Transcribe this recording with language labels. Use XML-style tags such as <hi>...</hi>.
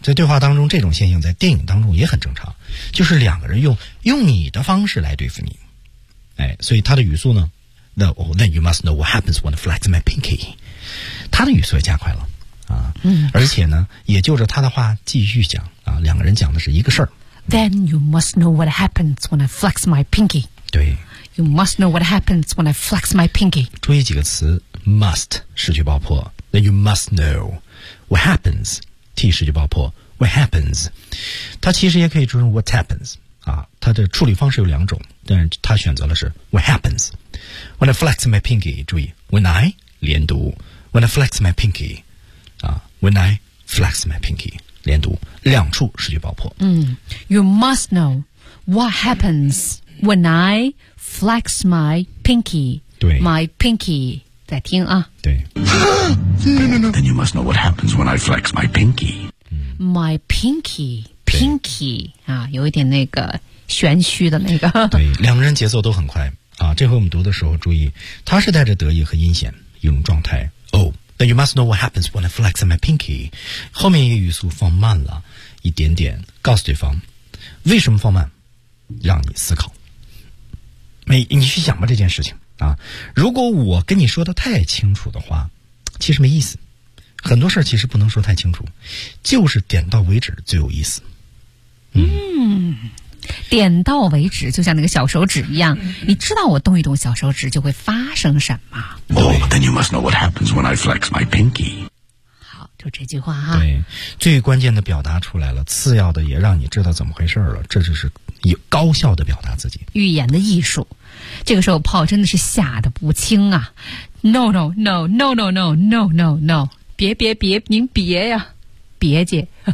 <zh>在对话当中，这种现象在电影当中也很正常，就是两个人用你的方式来对付你。哎，所以他的语速呢</zh> <en>？Then you must know what happens when I flex my pinky。</en> <zh>他的语速也加快了啊，而且呢，也就着他的话继续讲啊，两个人讲的是一个事儿。</zh> <en>Then you must know what happens when I flex my pinky.</en> <zh>对</zh> <en>You must know what happens when I flex my pinky.</en> <zh>注意几个词 must 失去爆破</zh> <en>Then you must know what happens</en> <zh>T 失去爆破</zh> <en>What happens</en> <zh>它其实也可以说成 what happens 啊，它的处理方式有两种但是它选择的是 what happens</zh> <en>When I flex my pinky</en> <zh>注意 When I 连读 When I flex my pinky 啊 When I flex my pinky连读两处失去爆破。</zh> <en>You must know what happens when I flex my pinky.</en> <zh>对，</zh> <en>my pinky，</en> <zh>再听啊。对。</zh> <en>Then you must know what happens when I flex my pinky. My pinky</en> <zh>啊，有一点那个玄虚的那个。对，两个人节奏都很快啊。这回我们读的时候注意，他是带着得意和阴险一种状态。</zh> <en>Then you must know what happens when I flex my pinky.</en> <zh>后面一个语速放慢了一点点，告诉对方为什么放慢，让你思考。你去想吧这件事情啊。如果我跟你说的太清楚的话，其实没意思。很多事其实不能说太清楚，就是点到为止最有意思。点到为止，就像那个小手指一样，你知道我动一动小手指就会发生什么。</zh> <en>Oh, then you must know what happens when I flex my pinky.</en> <zh>好，就这句话哈。对，最关键的表达出来了，次要的也让你知道怎么回事了，这就是以高效的表达自己。预言的艺术，这个时候Paul真的是吓得不轻啊 ！</zh> <en>No, no, no, no,</en> <zh>no, no, no, no, no， 别别别，您别呀，别姐，</zh>